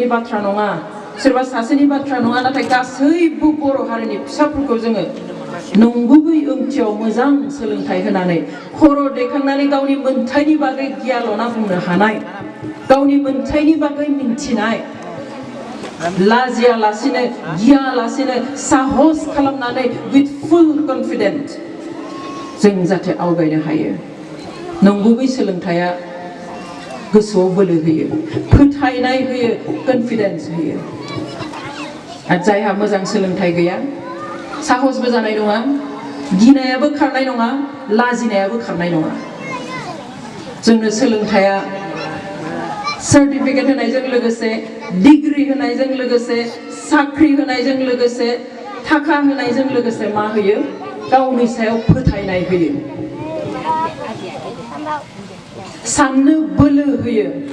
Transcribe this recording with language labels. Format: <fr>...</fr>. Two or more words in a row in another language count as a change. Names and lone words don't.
<brx>बाथ्रा नङा सोरबा सासेनि बाथ्रा नङा नाथाय गासैबो बर' हारिनि फिसाफोरखौ जोङो नंगुबै ओंथियाव मोजां सोलोंथाइ होनानै खर' दैखांनानै गावनि मोन्थाइनि बागै गियाल'ना बुंनो हानाय गावनि मोन्थाइनि बागै मिन्थिनाय लाजियालासिनो गियालासिनो साहस खालामनानै</brx> <en>with full confidence</en> <brx>जों जाहाथे आवगायनो हायो नंगुबै सोलोंथाइया गोसोआव बोलो होयो फोथायनाय होयो कनफिडेन्स होयो आरो जायहा मोजां सोलोंथाइ गैया साहसबो जानाय नङा गिनायाबो खारनाय नङा लाजिनायाबो खारनाय नङा जोंनो सोलोंथाइया सार्टिफिकेट होनायजों लोगोसे डिग्री होनायजों लोगोसे साख्रि होनायजों लोगोसे थाखा होनायजों लोगोसे मा होयो गावनि सायाव फोथायनाय होयो साननो बोलो होयो</brx>